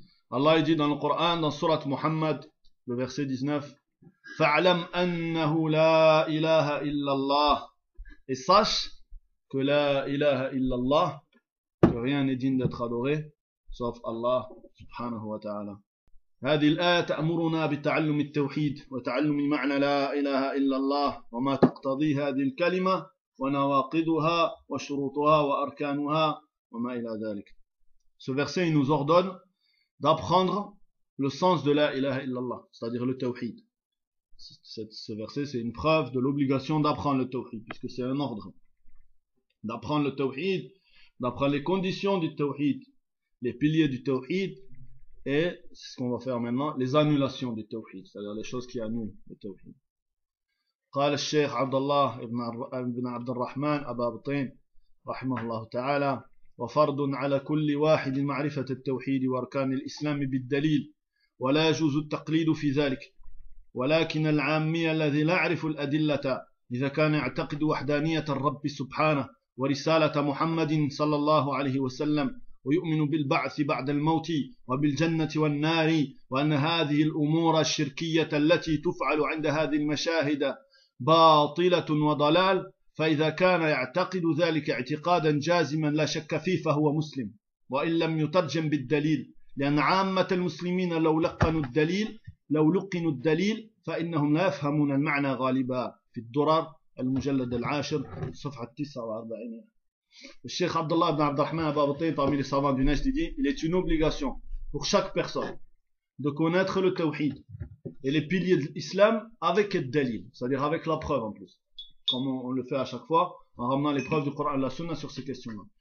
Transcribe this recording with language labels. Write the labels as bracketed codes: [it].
[fr] Allah dit dans le Coran, dans surat Muhammad, le verset 19, [ar] فَعْلَمْ أَنَّهُ لَا إِلَهَ إِلَّا اللَّهِ. [fr] Et sache que [ar] لَا إِلَهَ إِلَّا اللَّهِ, [fr] que rien n'est digne d'être adoré sauf Allah [ar] سبحانه وتعالى. هذه الآية تأمرنا بتعلم التوحيد وتعلم معنى لا إله إلا الله وما تقتضي هذه الكلمة ونواقضها وشروطها وأركانها وما إلى ذلك. [fr] Ce verset nous ordonne d'apprendre le sens de [ar] لا إله إلا الله, [fr] c'est-à-dire le tawhid. Ce verset, c'est une preuve de l'obligation d'apprendre le tawhid, puisque c'est un ordre. D'apprendre le tawhid, d'apprendre les conditions du tawhid, les piliers du tawhid, et c'est ce qu'on va faire maintenant, les annulations du tawhid, c'est-à-dire les choses qui annulent le tawhid. [ar] قال الشيخ عبد الله ابن عبد الرحمن أبا بطين رحمه الله تعالى وفرض على كل واحد معرفة التوحيد وأركان الإسلام بالدليل ولا يجوز التقليد في ذلك. ولكن العامي الذي لا يعرف الأدلة إذا كان يعتقد وحدانية الرب سبحانه ورسالة محمد صلى الله عليه وسلم ويؤمن بالبعث بعد الموت وبالجنة والنار وأن هذه الأمور الشركية التي تفعل عند هذه المشاهد باطلة وضلال, فإذا كان يعتقد ذلك اعتقادا جازما لا شك فيه فهو مسلم, وإن لم يترجم بالدليل, لأن عامة المسلمين لو لقنوا الدليل لو لقنوا الدليل فإنهم لا يفهمون المعنى غالبا في الدرر المجلد العاشر صفحة 49. [fr] الشيخ عبد الله بن عبد الرحمن أبا بطين parmi les savants du Najd dit, il est une obligation pour chaque personne de connaître le tawhid et les piliers de l'islam avec le dalil, c'est-à-dire avec la preuve en plus, comme on le fait à chaque fois en ramenant les preuves du Coran et la Sunna sur ces questions-là.